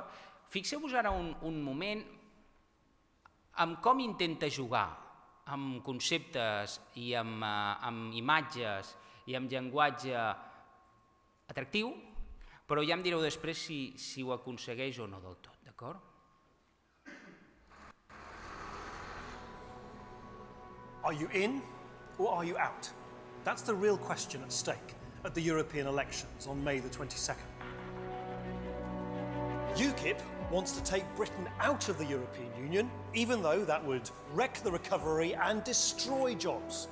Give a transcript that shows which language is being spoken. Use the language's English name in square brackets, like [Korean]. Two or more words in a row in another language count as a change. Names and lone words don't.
[Catalan] Fixeu-vos ara un moment amb com intenta jugar amb conceptes i amb imatges i amb llenguatge atractiu, però ja em direu després si ho aconsegueix o no del tot, d'acord? [English] Are you in or are you out? That's the real question at stake at the European elections on May the 22nd. UKIP wants to take Britain out of the European Union, even though that would wreck the recovery and destroy jobs.